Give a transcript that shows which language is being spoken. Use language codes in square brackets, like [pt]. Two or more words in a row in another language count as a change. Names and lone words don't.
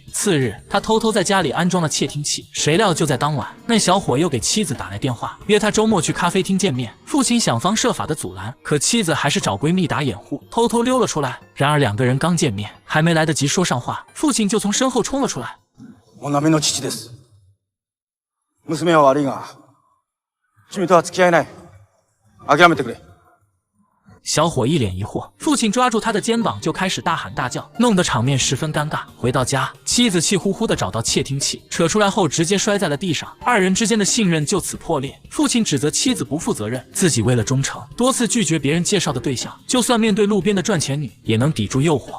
[zh] 次日，他偷偷在家里安装了窃听器，谁料就在当晚，那小伙又给妻子打来电话，约他周末去咖啡厅见面。父亲想方設法的阻拦，可妻子还是找闺蜜打掩护，偷偷溜了出来。然而两个人刚见面，还没来得及说上话，父亲就从身后冲了出来。 [ja] モナミの父です。娘は悪いが、君とは付き合えない。諦めてくれ。 [zh] 小伙一脸疑惑，父亲抓住他的肩膀就开始大喊大叫，弄得场面十分尴尬。回到家，妻子气呼呼地找到窃听器，扯出来后直接摔在了地上，二人之间的信任就此破裂。父亲指责妻子不负责任，自己为了忠诚，多次拒绝别人介绍的对象，就算面对路边的赚钱女，也能抵住诱惑。